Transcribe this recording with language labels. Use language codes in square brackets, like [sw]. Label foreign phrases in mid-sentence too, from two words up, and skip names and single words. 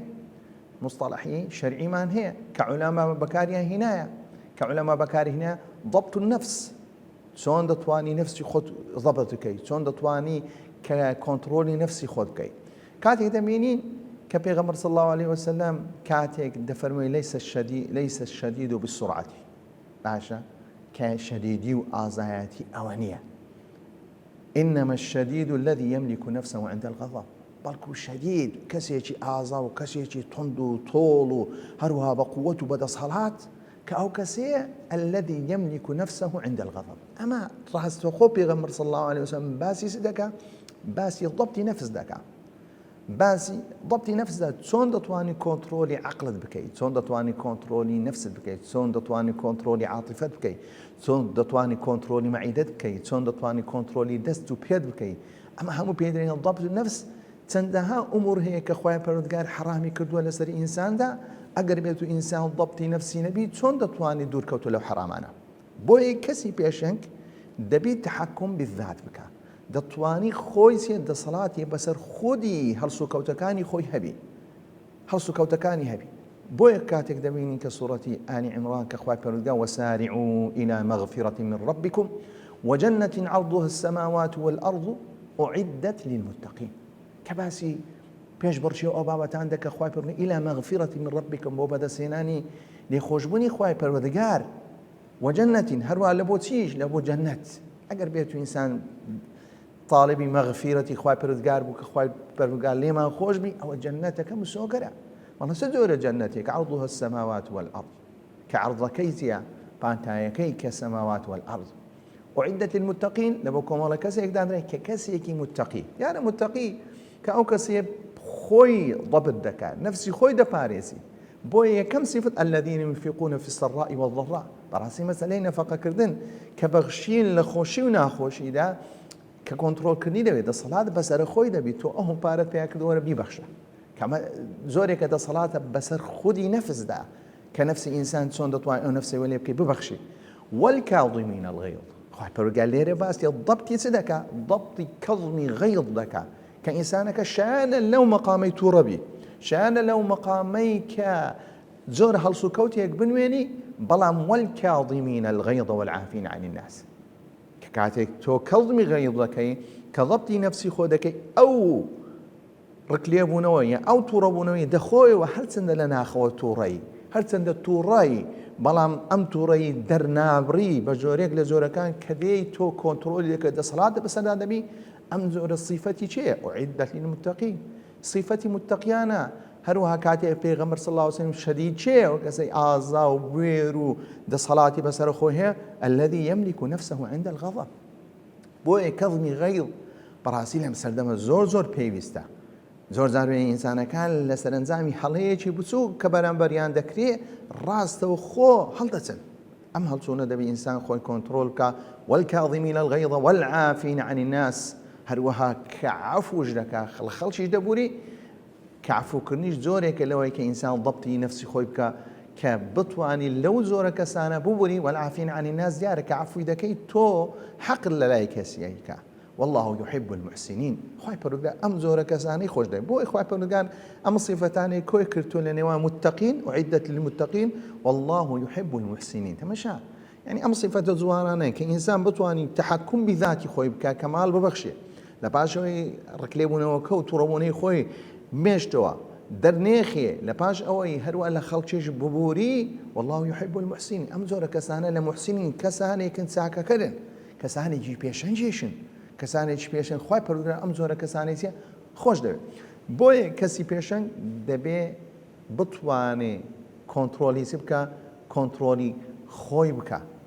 [ckb] مستەلاحی شەرعیمان هەیە کە عولەما بەکاریان هێنایە کە عولەما بەکاری هێنایە [ar] ضەبط النەفس [ckb] چۆن دەتوانی نفسی خۆت ضەبط بکەی چۆن دەتوانی کە کۆنتڕۆلی نفسی خۆت بکەیت کاتێک دەمێنین کە پێغەمبەر [ar] صلی الله عليه وسلم [ckb] کاتێک دەفەرمووی [ar] لەیسە الشەدید بالسرعة [ckb] باشە کە شەدیدی و ئازایەتی ئەوە نییە [ar] إنما الشديد الذي يملك نفسه عند الغضب [ckb] بەڵکو شەدید کەسێکی ئازا و کەسێکی تند و تۆڵ و هەروها بە قووەت و بەدەسەڵات کە ئەو کەسەیە [ar] الذي يملك نفسه عند الغضب [ckb] ئەمە ڕاستەوخۆ پێغەمبەر [ar] صلی الله عليه وسلم [ckb] باسی دەکا باسی ضبطی نفس دەکا باسی ضبطی نفس دا چۆن دەتوانی کۆنتڕۆلی عقلت بکەیت چۆن دەتوانی کۆنتڕۆلی نفست بکەیت چۆن دەتوانی کۆنتڕۆلی عاتیفەت بکەیت چۆن دەتوانی کۆنتڕۆلی مەعیدەت بکەیت چۆن دەتوانی کۆنتڕۆلی دەست و پێت بکەیت ئەمە هەموو پێدرێنە ضبط نفس چەندەها ئومور هەیە کە خۆی پەروەردگار حرامی کردووە لەسەر ئینساندا ئەگەر بێت و ئینسان ضبطی نفسی نەبی چۆن دەتوانی دوورکەوتە لەو حرامانە بۆیە کەسی پێشنگ دەبێت [ar] تەحەکم بالذات [ckb] بکە دەتوانی خۆی دەسەڵاتی بەسەر خودی هەڵسوکەوتەکانی خۆی هەبی هەڵسوکەوتەکانی هەبی بۆیە کاتێک دەبینین کە سوورەتی ئالی عیمران کە خۆی پەروەردگار [ar] وسارعوا إلى مغفرة من ربكم وجنة عرضها السماوات والأرض أعدت للمتقين [ckb] كباسي پێش بڕچی ئەو بابەتان دەکە خۆی پەروەردگار [ar] إلى مغفرة من ربكم [ckb] بۆ بەدەستهێنانی لێخۆشبوونی خۆی پەروەردگار وجنة هەروە لە بۆ چیش لە بۆ جەنەت ئەگەر بێت و ئینسان طالبی مەغفیرەتی خۆی پەروەردگار بوو کە خۆی پەروەردگار لێمان خۆش بی ئەوە جەنەتەکە مسۆگەرە وەڵا چ جۆرە جەنەتێک [ar] عەرضها السەماوات والأرض [ckb] کە عەرضەکەی چییە پانتایەکەی کە [ar] سەماوات والأرض أعدت للمتقين [ckb] لەبۆ کۆمەڵە کەسێک دانرێت کە کەسێکی متقی یانە متقی کە ئەو کەسێ خۆی ضبط دەکات نفسی خۆی دەپارێزی بۆیە یەکەم صفت [ar] الذين ينفقون في السراء والضراء [ckb] بەڕاستی مەسەلەی نەفەقەکردن کە بەخشین لە خۆشی و ناخۆشیدا کە کۆنتڕۆلکردنی دەوێت دەسەڵات بەسەر خۆی دەبیت تۆ ئەو پارەت پێیا کردووەرە بیبەخشە کەمە زۆرێکە دەسەڵاتە بەسەر خودی نەفسدا کە نفسی ئینسان چۆن دەتوانێت ئەو نفسی وەلێ بکەی ببەخشی [ar] والكاظمين الغيظ [ckb] خۆی پەروەردگار لێرە باسی ضبطی چ دەکا ضبطی کەظمی غەیظ دەکا کە ئینسانەکە شایانە لەو مەقامەی تووڕە بی شایانە لەو مەقامەی کە زۆر هەڵسوکەوتێک بنوێنی بەڵام [ar] والكاظمين الغيظ والعافين عن الناس [ckb] کە کاتێک تۆ کەظمی غەیظ دەکەی کە ضبطی نفسی خۆ دەکەی ئەو ڕکلێبوونەوە یا ئەو تووڕەبوونەوەی دەخۆیەوە هەرچەندە لە ناخەوە تووڕەی هەرچەندە تووڕەی بەڵام ئەم تووڕەی دەرنابڕی بە جۆرێک لە جۆرەکان کە دێی تۆ کۆنتڕۆلی دەکەیت دەسەڵاتە بەسەردا دەبی ئەم زۆرە صیفەتی چێە [ar] أعدت للمتقين [ckb] صیفەتی متقیانە هەروەها کاتێک پێغەمبەر [ar] صلی الله عليه وسلم [ckb] شەدید چێ ئەو کەسەی ئازا و بوێر و دەسەڵاتی بەسەر خۆی هەیە [ar] الذي يملك نفسه عند الغضب [ckb] بۆیە کەظمی غەیظ بەڕاستی لەم سەردەمە زۆر پێویستە زۆر جار ئینسانەکان لە سەرنجامی هەڵەیەکی بچوو کە بەرامبەریان دەکرێت ڕاستەوە خۆ هەڵدەچن ئەم هەڵچوونە دەبی ئینسان خۆی کۆنتڕۆل بکە [ar] والكاظمين الغيظ والعافين عن [ckb] الناس هەروەها کە عەفوش دەکا خەڵکیش دەبووری کە عەفوکردنیش جۆرێکە لەوەی کە ئینسان ضبطی نفسی خۆی بکە کە بتوانی لەو زۆرە کەسانە ببووری [ar] والعافين عن الناس [ckb] دیارە کە عەفوی دەکەی تۆ حەق لە لای کەسیەکە [ar] والله يحب المحسنين [ckb] خۆی پەروەردگار ئەم زۆرە کەسانەی خۆش دەوێت بۆی خۆی پەروەردگار ئەم صیفەتانەی کۆی کردووە لە نێوان متقین [ar] أعدت للمتقين والله يحب المحسنين [ckb] تەماشا يعني ئەم صیفەتە جوانانەیە کە ئینسان بتوانی تەحەکم بذاتی خۆی بکە کەمال ببەخشێ لە پاشەوەی ڕکلێبوونەوەکە و تووڕەبوونەی خۆی مێشتەوە دەرنێخێ لە پاش ئەوەی هەروە لە خەڵکیش ببووری [ar] والله يحب المحسنين [ckb] ئەم زۆرە کەسانە لە محسنین کەسانێکن چاکەکەرن کەسانێکی پێشەنجێشن کەسانێکی پێشنگ خی پەروەردگار ئەم زۆرە کەسانێکە خۆش دەوێت بۆیە کەسی پێشنگ دەبێ بتوانێ کۆنتترۆلی بکە کۆنتترۆلی خۆی بکە